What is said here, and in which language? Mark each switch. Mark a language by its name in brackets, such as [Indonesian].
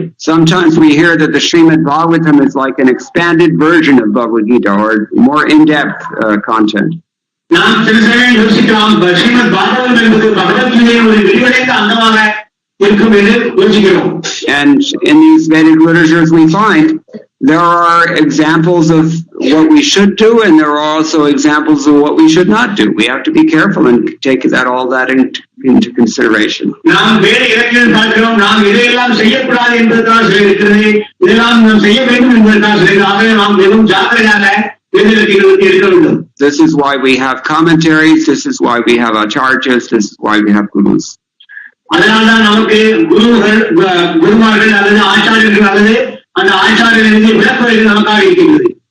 [English] Sometimes we hear that the Srimad Bhagavatam is like an expanded version of Bhagavad Gita or more in-depth content. [Tamil] நாம் சில சமயம் யோசிக்கலாம், ஸ்ரீமத் பாகவதம் என்பது பகவத்கீதையின் ஒரு விரிவடைந்த அங்கமாக இருக்கும் என்று யோசிக்கிறோம். [English] And in these Vedic literatures we find there are examples of what we should do, and there are also examples of what we should not do. We have to be careful and take all that into consideration. [Tamil] நாம் வேறு இலக்கியம் பார்க்கிறோம். நாம் இதையெல்லாம் செய்யக்கூடாது என்பதற்காக சொல்லியிருக்கிறது, இதெல்லாம் நாம் செய்ய வேண்டும் என்பதற்காக சொல்லியிருக்கிறது. ஆகவே நாம் மிகவும் ஜாக்கிரதையாக இருக்க வேண்டும். [English] This is why we have commentaries. This is why we have acharyas. This is why we have gurus. [Tamil] அதனால்தான் நமக்கு குருமார்கள் அல்லது ஆச்சாரியர்கள் அல்லது அந்த ஆச்சாரியர்களுக்கு விளக்குரைகள் நமக்காக இருக்கின்றது.